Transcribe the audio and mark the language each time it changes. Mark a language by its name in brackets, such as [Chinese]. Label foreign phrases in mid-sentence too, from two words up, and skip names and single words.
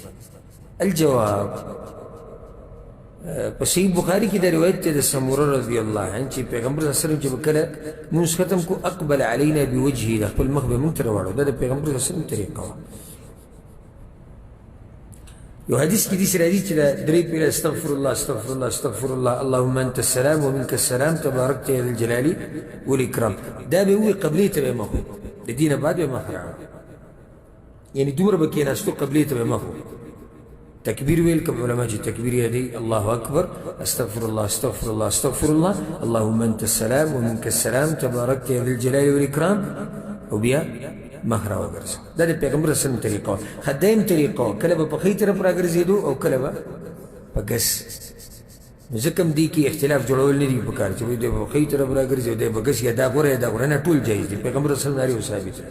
[Pashto] الجواب په صحیح بخاري کې د روایت دی د سموره [Arabic] رضی الله عنه [Pashto] چې پیغمبر [Arabic] صلی الله علیه وسلم [Pashto] چې به کله مونځ ختم کو [Arabic] اقبل علینا بوجهه [Pashto] د خپل مخ به مونږ ته راواړو دا د پیغمبر [Arabic] صلی الله علیه وسلم [Pashto] طریقه وه. یو حدیث کې داسې راځي چې دا درې پیره [Arabic] استغفر الله استغفر الله استغفر الله اللهم انت السلام ومنك السلام تبارکت یا ذا الجلال والاکرام [Pashto] دا به ووایي قبلې ته به مخ د دې نه بعد به مخ راوړو یعنې دومره به کېناستو قبلې ته به مخ تکبیر ویل کوم علما چې تکبیر یې دی [Arabic] الله اکبر استغفر الله استغفر الله استغفر الله اللهم انت السلام ومنك السلام تبارکت یا ذا الجلال والاکرام [Pashto] او بیا مخ راوګرځه دا د پیغمبر [Arabic] صلی الله علیه وسلم [Pashto] طریقه وه. خدایم طریقه وه کله به په ښي طرف راګرځېدو او کله به په ګس. نو ځکه هم دې کې اختلاف جوړول نه دي پکار چې دی به ښي طرف راګرځي او دی به ګس یا دا غوره یا دا غوره نه ټول جایز دي پیغمبر [Arabic] صلی الله علیه وسلم [Pashto] ثابت دی.